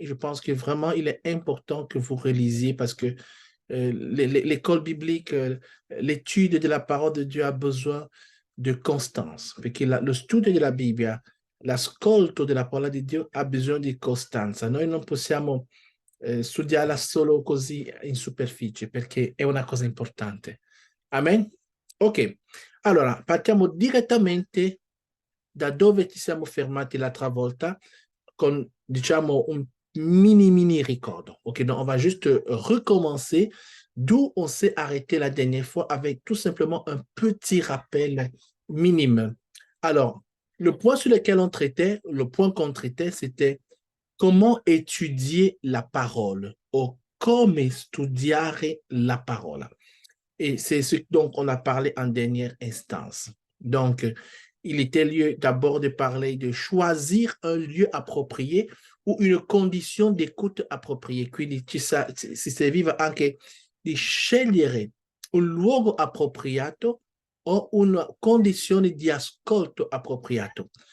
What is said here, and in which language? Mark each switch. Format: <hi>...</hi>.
<fr>Je pense que vraiment, il est important que vous relisiez parce que l'école biblique, l'étude de la parole de Dieu a besoin de constance.</fr> <it>Perché lo studio della Bibbia, l'ascolto della parola di Dio ha bisogno di costanza. Noi non possiamo studiarla solo così in superficie perché è una cosa importante. Amen? Ok, allora partiamo direttamente da dove ci siamo fermati l'altra volta con, diciamo, un mini ricordo.</it> <fr>Ok, donc on va juste recommencer d'où on s'est arrêté la dernière fois avec tout simplement un petit rappel minime. Alors, le point sur lequel on traitait, le point qu'on traitait, c'était comment étudier la parole ou</fr> <it>come studiare la parola.</it> <fr>Et c'est ce dont on a parlé en dernière instance. Donc, il était lieu d'abord de parler de choisir un lieu approprié ou une condition d'écoute appropriée.</fr> <it>Quindi si serviva anche di scegliere un luogo appropriato o una condizione di ascolto appropriato.</it>